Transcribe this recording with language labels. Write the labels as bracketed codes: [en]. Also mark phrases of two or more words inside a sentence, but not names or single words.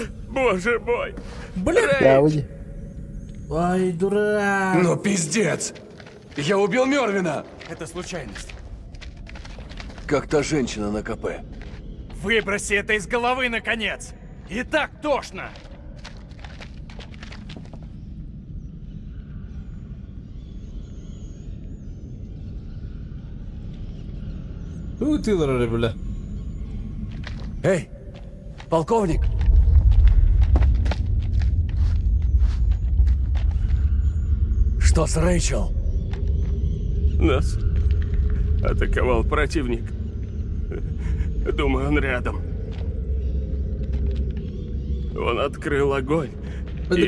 [ru] Боже мой. Блин. Ай, дурак. Ну, пиздец. Я убил Мёрвина. Это случайность. Как та женщина на КП. Выброси это из головы, наконец. И так тошно. [tr] Ötüyorlar öyle böyle. [ru] Эй, полковник. Что с Рэйчел? Нас атаковал противник. Думаю, он рядом. Он открыл огонь. И...